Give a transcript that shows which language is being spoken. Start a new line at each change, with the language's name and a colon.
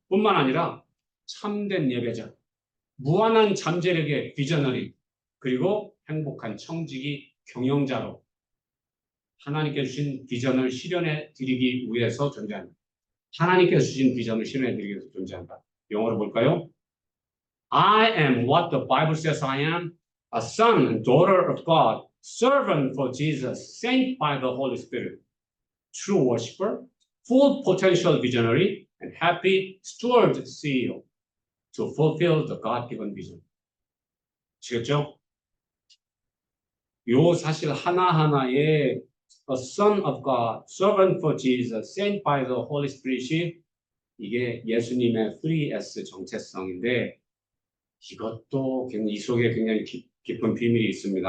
Korean: 뿐만 아니라 참된 예배자, 무한한 잠재력의 비저너리, 그리고 행복한 청지기 경영자로 하나님께 주신 비전을 실현해 드리기 위해서 존재한다. 하나님께서 주신 비전을 실현해 드리기 위해서 존재한다. 영어로 볼까요?
English: I am what the Bible says I am, a son and daughter of God, servant for Jesus, sent by the Holy Spirit, true worshiper, full potential visionary, and happy steward CEO to fulfill the God-given vision.
Korean: 아시겠죠? 요 사실 하나하나의
English: a son of God, servant for Jesus, sent by the Holy Spirit
Korean: 이 이게 예수님의 3S 정체성인데 이것도 이 속에 굉장히 깊은 비밀이 있습니다.